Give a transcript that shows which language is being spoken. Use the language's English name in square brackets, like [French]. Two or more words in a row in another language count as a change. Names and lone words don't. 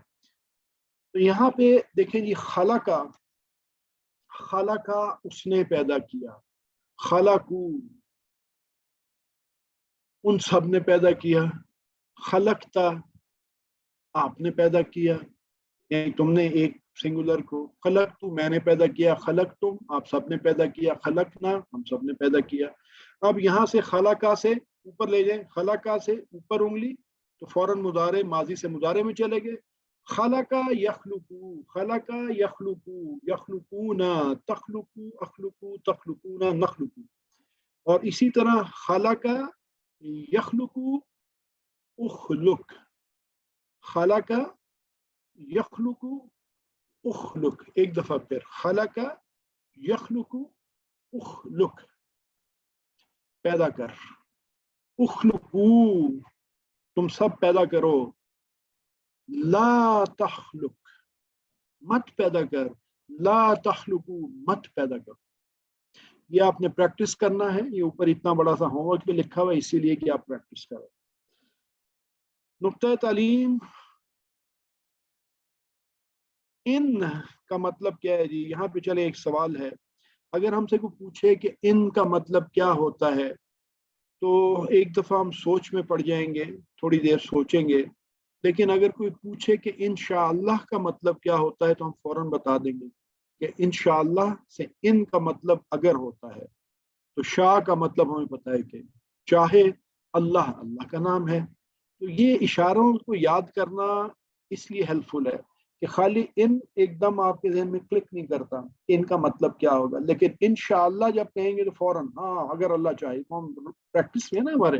[Urdu] تو یہاں پہ دیکھیں جی، خلقا، خلقا اس نے پیدا کیا، خلقو ان سب نے پیدا کیا، خلقتا آپ نے پیدا کیا، یعنی تم نے ایک سنگولر کو، خلقتُ میں نے پیدا کیا، خلقتم آپ سب نے پیدا کیا، خلقنا ہم سب نے پیدا کیا. اب یہاں سے خلقا سے اوپر لے جائے، خلقا سے اوپر انگلی تو فوراً مضارع ماضی سے مضارع میں چلے گئے. [Arabic] خلق يخلق، خلق يخلق، يخلقون، تخلق، أخلق، تخلقون، نخلق. [Urdu] اور اسی طرح [Arabic] خلق يخلق، اخلق، خلق يخلق، اخلق. [Urdu] ایک دفعہ پھر [Arabic] خلق يخلق، اخلق [Urdu] پیدا کر، اخلقوا تم سب پیدا کرو, [Arabic] لا تخلق [Urdu] مت پیدا کر, [Arabic] لا تخلقوا [Urdu] مت پیدا کرو. یہ آپ نے پریکٹس کرنا ہے، یہ اوپر اتنا بڑا سا ہوم ورک پہ لکھا ہوا ہے، اسی لیے کہ آپ پریکٹس کرو. نکتہ تعلیم ان کا مطلب کیا ہے جی؟ یہاں پہ چلے ایک سوال ہے، اگر ہم سے کوئی پوچھے کہ ان کا مطلب کیا ہوتا ہے تو ایک دفعہ ہم سوچ میں پڑ جائیں گے، تھوڑی دیر سوچیں گے، لیکن اگر کوئی پوچھے کہ انشاءاللہ کا مطلب کیا ہوتا ہے تو ہم فوراً بتا دیں گے کہ انشاءاللہ سے ان کا مطلب اگر ہوتا ہے تو شاہ کا مطلب ہمیں پتہ ہے کہ چاہے اللہ، اللہ کا نام ہے، تو یہ اشاروں کو یاد کرنا اس لیے ہیلپ فل ہے کہ خالی ان ایک دم آپ کے ذہن میں کلک نہیں کرتا کہ ان کا مطلب کیا ہوگا، لیکن انشاءاللہ جب کہیں گے تو فوراً ہاں اگر اللہ چاہے، تو ہم پریکٹس میں نا ہمارے۔